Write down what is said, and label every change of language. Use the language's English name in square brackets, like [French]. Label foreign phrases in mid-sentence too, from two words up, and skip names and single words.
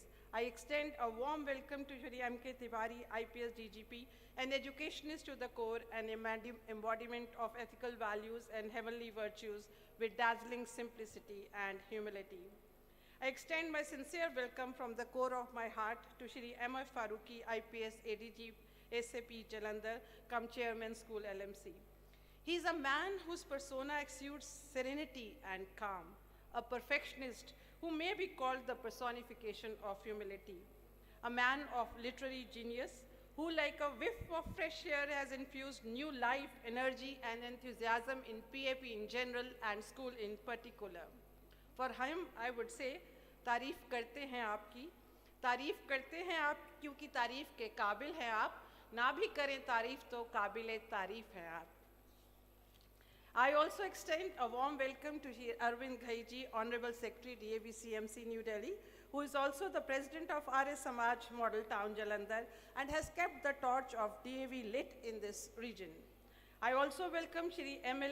[English] I extend a warm welcome to Shri M.K. Tiwari, IPS DGP, an educationist to the core and embodiment of ethical values and heavenly virtues with dazzling simplicity and humility. I extend my sincere welcome from the core of my heart to Shri M.F. Farooqui, IPS ADG, SAP Jalandhar, come Chairman School LMC. He is a man whose persona exudes serenity and calm, a perfectionist who may be called the personification of humility, a man of literary genius who, like a whiff of fresh air, has infused new life, energy, and enthusiasm in PAP in general and school in particular. For him, I would say, [Hindi] तारीफ करते हैं आप क्योंकि तारीफ के काबिल हैं आप, ना भी करें तारीफ तो काबिले तारीफ हैं आप. [English] I also extend a warm welcome to Arvind Ghaiji, Honorable Secretary, DAV CMC, New Delhi, who is also the President of Arya Samaj Model Town, Jalandhar, and has kept the torch of DAV lit in this region. I also welcome Shri M.L.